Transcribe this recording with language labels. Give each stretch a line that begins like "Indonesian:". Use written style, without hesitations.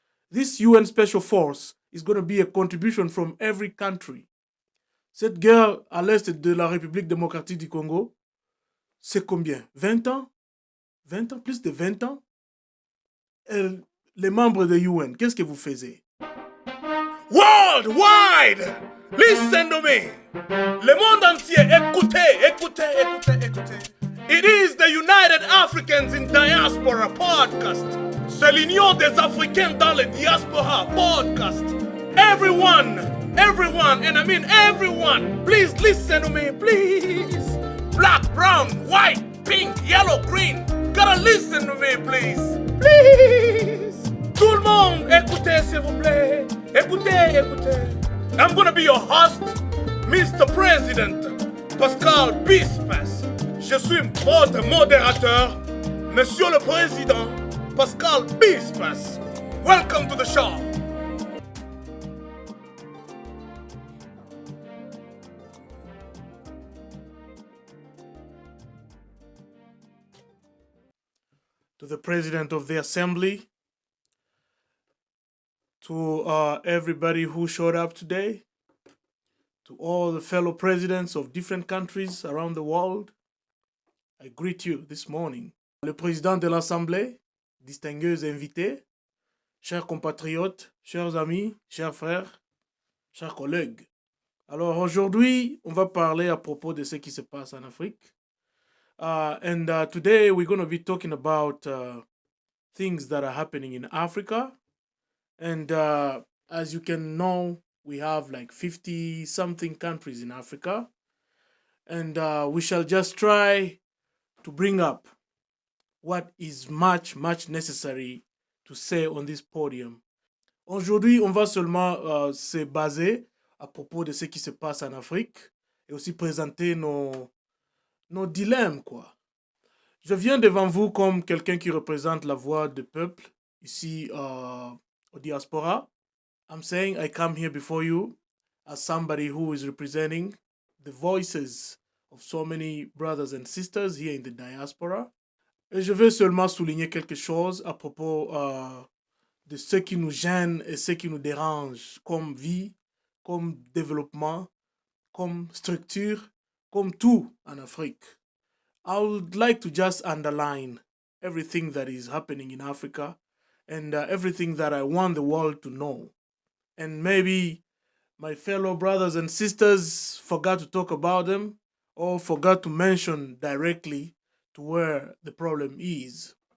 English: This UN Special Force is going to be a contribution from every country.
French: Cette guerre à l'est de la République démocratique du Congo, c'est combien? 20 ans? 20 ans? Plus de 20 ans? Et les membres de UN, qu'est-ce que vous faisiez?
English: Worldwide! Listen to me!
French: Le monde entier, écoutez, écoutez, écoutez, écoutez.
English: It is the United Africans in Diaspora podcast.
French: C'est l'union des Africains dans le diaspora podcast.
English: Everyone, and I mean everyone, please listen to me, please. Black, brown, white, pink, yellow, green. Gotta listen to me, please. Please.
French: Tout le monde, écoutez s'il vous plaît. Écoutez, écoutez.
English: I'm gonna be your host, Mr. President, Pascal Bispas.
French: Je suis votre modérateur, Monsieur le Président, Pascal Bispas.
English: Welcome to the show. To the President of the Assembly, to everybody who showed up today, to all the fellow presidents of different countries around the world, I greet you this morning.
French: Le président de l'Assemblée, distingués invités, chers compatriotes, chers amis, chers frères, chers collègues. Alors aujourd'hui, on va parler à propos de ce qui se passe en Afrique.
English: And today we're going to be talking about things that are happening in Africa. And as you can know, we have like 50 something countries in Africa. And we shall just try to bring up what is much necessary to say on this podium.
French: Aujourd'hui, on va seulement se baser à propos de ce qui se passe en Afrique et aussi présenter nos dilemmes, quoi. Je viens devant vous comme quelqu'un qui représente la voix du peuple ici au diaspora.
English: I'm saying I come here before you as somebody who is representing the voices of so many brothers and sisters here in the diaspora.
French: Et je vais seulement souligner quelque chose à propos de ce qui nous gêne et ce qui nous dérange comme vie, comme développement, comme structure, comme tout en Afrique.
English: I would like to just underline everything that is happening in Africa and everything that I want the world to know. And maybe my fellow brothers and sisters forgot to talk about them or forgot to mention directly to where the problem is.